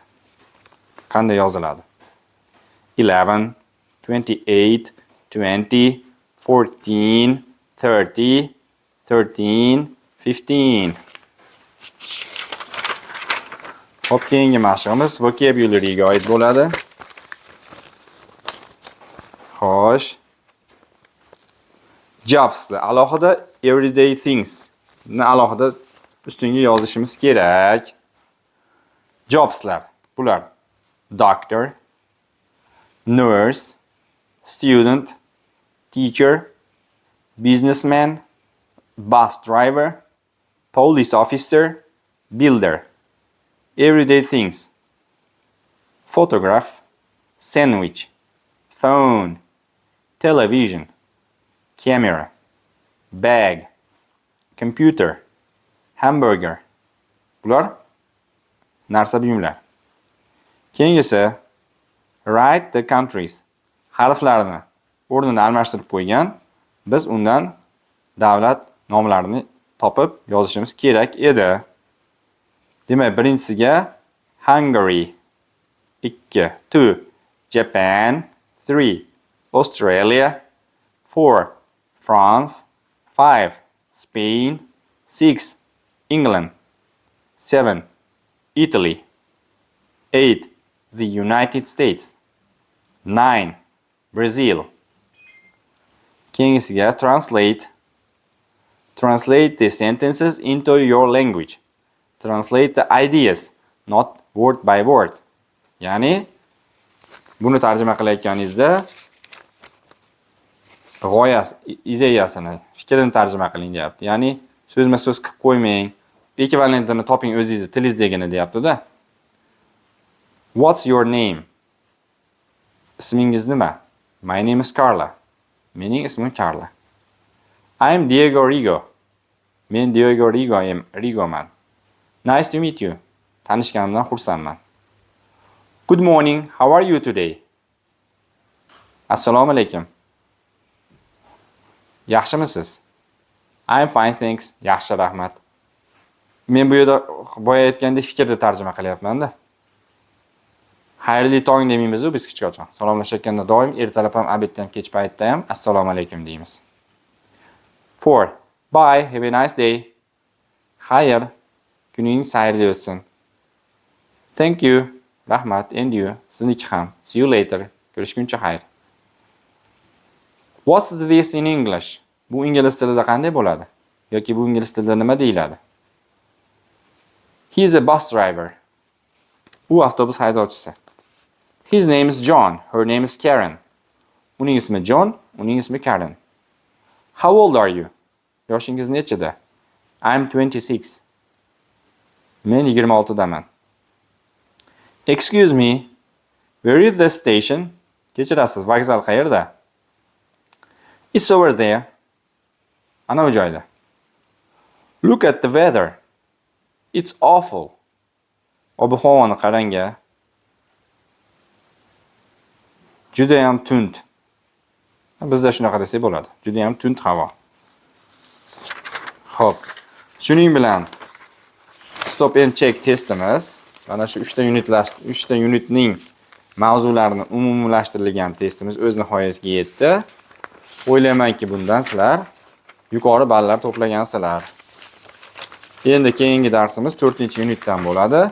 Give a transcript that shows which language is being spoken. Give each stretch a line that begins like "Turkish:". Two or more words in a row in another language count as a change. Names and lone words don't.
Uzbek: Qanday yoziladi? 11, 28, 20, 14, 30, 13, 15. Hop, keyingi mashqimiz vocabulary-ga oid bo'ladi. Xo'sh. Jobs alohida
English: everyday things
Uzbek: ni alohida ustunga yozishimiz kerak. Jobslar bular:
English: doctor, nurse, student, teacher, businessman, bus driver, police officer, builder. Everyday things: photograph, sandwich, phone, television, camera, bag, computer, hamburger.
Uzbek: Bular narsa buyumlar. Keyingisi
English: write the countries.
Uzbek: Harflarni o'rnini almashtirib qo'ygan. Biz undan davlat nomlarini topib yozishimiz kerak edi. Demak, birinchisiga Hungary, 2, 2, Japan, 3, Australia, 4, France, 5, Spain, 6, England, 7, Italy, 8, the United States, 9, Brazil. Keyingisiga translate.
English: Translate the sentences into your language. Translate the ideas, not word by word.
Uzbek: Ya'ni buni tarjima qilayotganingizda g'oyasi, ideyasini, fikrini tarjima qiling deyapti. Ya'ni so'zma-so'z qilib qo'ymang. Ekvivalentini toping o'zingizni tilingizdagina deyapti-da.
English: What's your name?
Uzbek: Ismingiz nima?
English: My name is Carla.
Uzbek: Mening ismim Carla.
English: I'm Diego Rigo.
Uzbek: Men Diego Rigoman.
English: Nice to meet you.
Uzbek: Tanishganimdan xursandman.
English: Good morning. How are you today?
Uzbek: Assalomu alaykum. Yaxshimisiz?
English: I'm fine, thanks.
Uzbek: Yaxshi, rahmat. Men bu yerda boya aytgandek fikrni tarjima qilyapman-da. Xayrli tong demaymiz-ku biz kichik ochon. Salomlashayotganda doim ertalab ham, obedda ham, kech paytda ham assalomu alaykum deymiz. 4.
English: Bye, have a nice day.
Uzbek: Xayr, kuning sayrli o'tsin.
English: Thank you, rahmat, and you,
Uzbek: sizniki ham.
English: See you later.
Uzbek: Ko'rishguncha xayr.
English: What's this in English?
Uzbek: Bu ingliz tilida qanday bo'ladi? Yoki bu ingliz tilida nima deyiladi?
English: He is a bus driver.
Uzbek: U avtobus haydovchisi.
English: His name is John. Her name is Karen.
Uzbek: Uning ismi John, uning ismi Karen.
English: How old are you?
Uzbek: Yoshingiz nechida?
English: I'm 26.
Uzbek: Men 26daman.
English: Excuse me. Where is the station?
Uzbek: Kechirasiz, vokzal qayerda?
English: It's over there.
Uzbek: Ana bu joyda.
English: Look at the weather. It's awful.
Uzbek: Ob-havoni qarang-a. Juda ham tund. Bizda shunaqa desak bo'ladi. Juda ham tund havo. Xo'p. Shuning bilan
English: stop and check
Uzbek: testimiz mana shu 3 ta unitning mavzularini umumlashtirilgan testimiz o'z nihoyasiga yetdi. O'ylaymanki, bundan sizlar yuqori ballar to'plagansizlar. Endi keyingi darsimiz 4-unitdan bo'ladi.